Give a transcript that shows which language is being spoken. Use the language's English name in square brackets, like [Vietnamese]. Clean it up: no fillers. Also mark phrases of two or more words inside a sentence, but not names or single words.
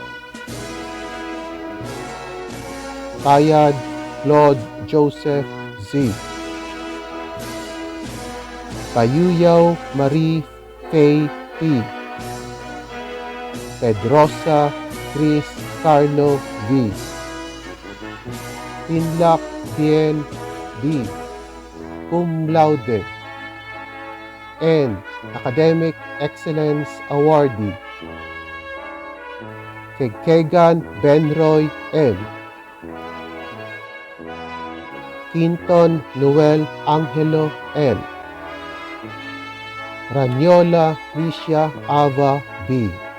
[English] Kayad Claude Joseph Z. Payuyaw Marie Faye P. Pedrosa Chris Carlo V. Tinlak Tien D. [Latin] Cum laude [English] and Academic Excellence Awardee Kegkegan Benroy M. Quinton Noel Angelo L. Ranyola Licia Ava B.